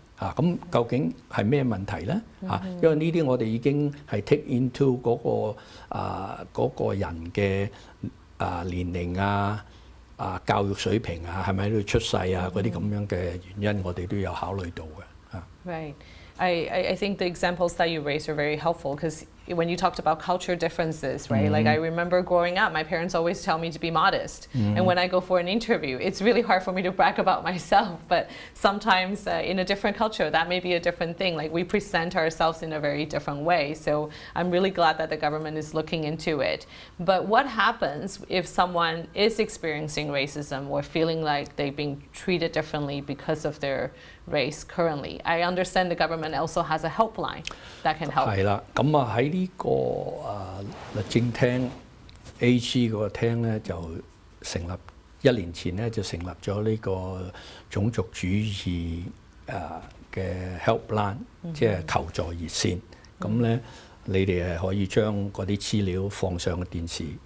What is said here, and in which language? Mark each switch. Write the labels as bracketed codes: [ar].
[yue] 咁究竟係咩問題咧？因為呢啲我哋已經係 [en] take into [yue] 嗰個人嘅年齡教育水平係咪喺度出世嗰啲咁樣嘅原因，我哋都有考慮到嘅。 [en] Right. I think the examples that you raised are very helpful because when you talked about culture differences, right? Like I remember growing up, my parents always tell me to be modest. And when I go for an interview, it's really hard for me to brag about myself. But sometimes in a different culture, that may be a different thing. Like we present ourselves in a very different way. So I'm really glad that the government is looking into it. But what happens if someone is experiencing racism or feeling like they've been treated differently because of their race currently? I understand the government also has a helpline that can help. [yue] 係啦，咁喺呢個律政廳 AG 嗰個廳咧，就成立1年前咧就成立咗呢個種族主義嘅 helpline，即係求助熱線。咁咧你哋係可以將嗰啲資料放上個電視。